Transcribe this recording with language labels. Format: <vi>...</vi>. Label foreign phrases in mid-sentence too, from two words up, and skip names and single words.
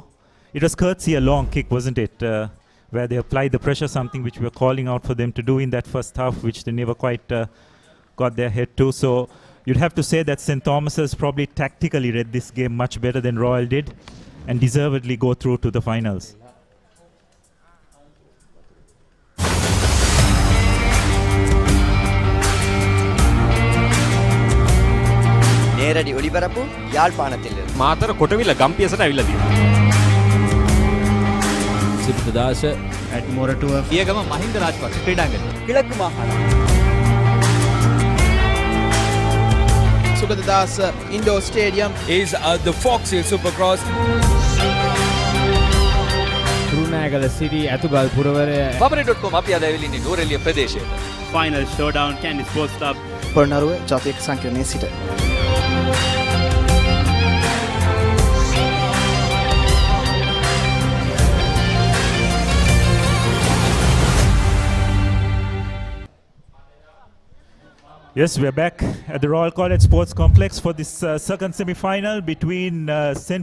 <en>It was courtesy a long kick, wasn't it? Where they applied the pressure, something which we were calling out for them to do in that first half, which they never quite got their head to. So you'd have to say that St. Thomas's probably tactically read this game much better than Royal did, and deservedly go through to the finals.</en> <ta>நேரடி ஒளிபரப்பு யாழ்ப்பாணத்திலிருந்து.</ta> <si>මාතර කොටවිල ගම්පියසට ඇවිල්ලා තියෙනවා. සිප්තදාස</si> <en>at Moratua.</en> <si>ඊයගම මහින්ද රාජපක්ෂ ක්‍රීඩාංගණය.</si> <ta>கிழக்கு மாகாணம்.</ta> <en>Sugadadasa Indoor Stadium is the Foxhill Supercross. Kurunagala City Atugal Puravare.</en> <si>Papare.com අපි අද ඇවිල්ලා ඉන්නේ නූරෙලිය ප්‍රදේශයට.</si> <en>Final showdown Candy Sports Club.</en> <si>පොළොන්නරුව ජාතික සංකීර්ණයේ සිට.</si> <en>Yes, we're back at the Royal College Sports Complex for this second semi-final between St.</en>